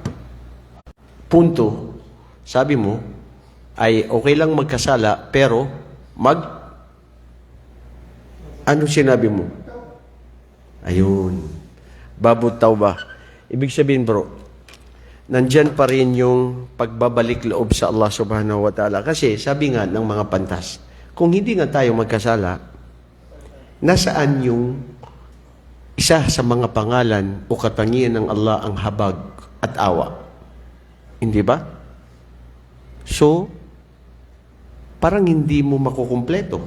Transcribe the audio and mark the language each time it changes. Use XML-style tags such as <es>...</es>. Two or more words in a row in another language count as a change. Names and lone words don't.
<tl>Punto, sabi mo, ay okay lang magkasala, pero ano sinabi mo?</tl> <ar>Ayun. باب التوبة.</ar> <tl>Ibig sabihin, bro, nandyan pa rin yung pagbabalik loob sa Allah</tl> <ar>سبحانه وتعالى.</ar> <tl>Kasi sabi nga ng mga pantas, kung hindi nga tayo magkasala, nasaan yung isa sa mga pangalan o katangian ng Allah ang habag at awa? Hindi ba? So, parang hindi mo makukumpleto.</tl>